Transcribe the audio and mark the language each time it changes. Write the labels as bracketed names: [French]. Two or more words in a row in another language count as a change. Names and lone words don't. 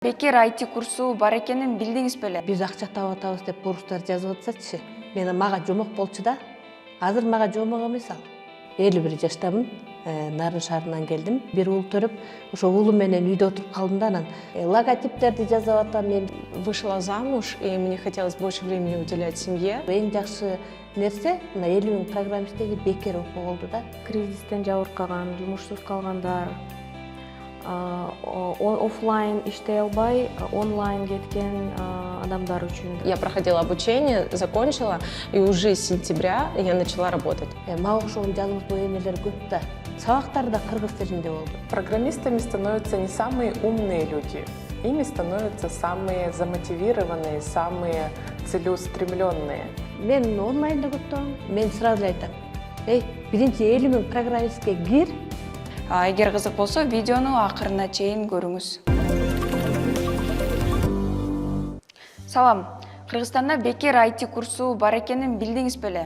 [Kyrgyz] Бекер IT курсу бар экенин билдиңиз беле? Биз акча таап атабыз деп бурустар жазып атсачы. Мен мага жомок болчу да. Азыр мага жомок эмес ал. 51 жаштамын. Нарын шаарынан келдим. Бир уул төрөп, ошо уулум менен үйдө отуруп калдым да анан логотиптерди жазып атам мен. [Russian] Вышла замуж, и мне хотелось больше времени уделять семье. [Kyrgyz] Эң жакшы нерсе мына 50 000 программисттеги бекер окуу болду да. Кризистен жабыркаган, жумушсуз калгандар, офлайн иштей албай, онлайн кеткен адамдар үчүн. [Russian] Я проходила обучение, закончила, и уже с сентября я начала работать. [Kyrgyz] Мага окшогон жалгыз бой энелер көп да. Сабактар да кыргыз тилинде болду. [Russian] Программистами становятся не самые умные люди. Ими становятся самые замотивированные, самые целеустремленные. [Kyrgyz] Мен онлайнда көптөгөн. Мен сразу айтам. Биринчи 50 000 программистке кир. Эгер кызык болсо, видеону акырына чейин көрүңүз. Салам. Кыргызстанда бекер IT курсу бар экенин билдиңиз беле?